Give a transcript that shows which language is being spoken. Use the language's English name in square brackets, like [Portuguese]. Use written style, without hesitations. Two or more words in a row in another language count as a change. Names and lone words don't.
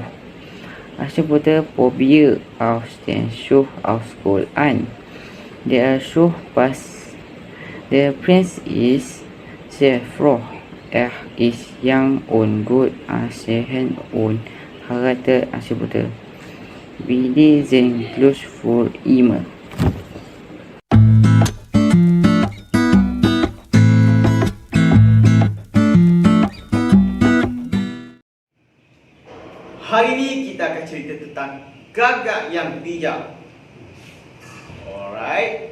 [German] Aschenputtel probiert aus den Schuh aus Gold an. Der Schuh passt. Der Prinz ist sehr froh. Er ist young und gut aussehen und Charakter betul. Wir sind glücklich für immer. [Indonesian] Hari ini kita akan cerita tentang gagak yang bijak. [English] Alright.